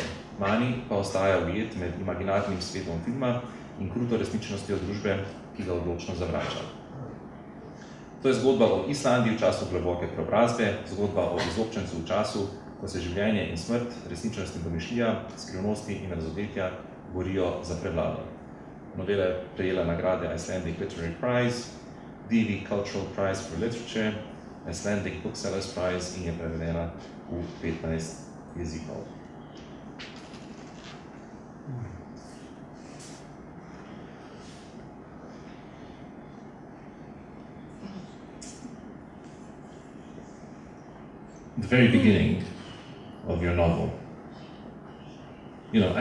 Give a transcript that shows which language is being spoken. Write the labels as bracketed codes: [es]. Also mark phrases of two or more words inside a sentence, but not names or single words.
[sl] Mani pa ostaja ujet med imaginarnim svetom filma in kruto resničnostjo družbe, ki ga odločno zavrača. To je zgodba o Islandiji v času globoke preobrazbe, zgodba o izobčencu v času, ko se življenje in smrt, resničnost in domišljija, skrivnosti in razodetja borijo za prevlado. Novela je prejela nagrade Icelandic Literary Prize, Divi Cultural Prize for Literature Icelandic Booksellers Prize in je prevedena v 15 jezikov. [en] The very beginning of your novel, you know,